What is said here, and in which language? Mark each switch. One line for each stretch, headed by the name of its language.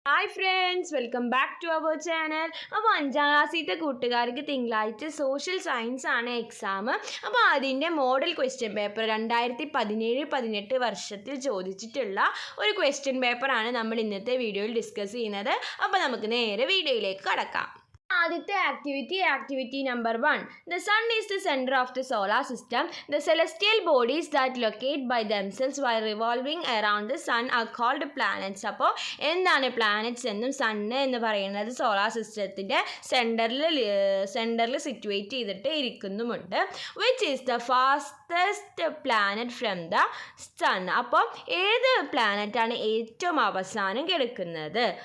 English: Hi friends, welcome back to our channel.
Malayalam: അപ്പോൾ 5ാം ക്ലാസ്സിലത്തെ കൂട്ടുകാർക്ക് തിങ്കളാഴ്ച സോഷ്യൽ സയൻസ് ആണ് എക്സാം. അപ്പോൾ അതിൻ്റെ മോഡൽ ക്വസ്റ്റ്യൻ പേപ്പർ 2017-18 വർഷത്തിൽ ചോദിച്ചിട്ടുള്ള ഒരു ക്വസ്റ്റ്യൻ പേപ്പറാണ് നമ്മൾ ഇന്നത്തെ വീഡിയോയിൽ ഡിസ്കസ് ചെയ്യുന്നത്. അപ്പോൾ നമുക്ക് നേരെ വീഡിയോയിലേക്ക് കടക്കാം. ആദ്യത്തെ activity number 1.
English: The sun is the center of the solar system. The celestial bodies that locate by themselves while revolving around the sun are called planets.
Malayalam: അപ്പോൾ എന്താണ് പ്ലാനറ്റ്സ് എന്നും സണ്ണ് എന്ന് പറയുന്നത് സോളാർ സിസ്റ്റത്തിൻ്റെ സെൻറ്ററിൽ സിറ്റുവേറ്റ് ചെയ്തിട്ട് ഇരിക്കുന്നുമുണ്ട്.
English: Which is the fastest planet from the sun.
Malayalam: അപ്പോൾ ഏത് പ്ലാനറ്റാണ് ഏറ്റവും അവസാനം കിടക്കുന്നത്?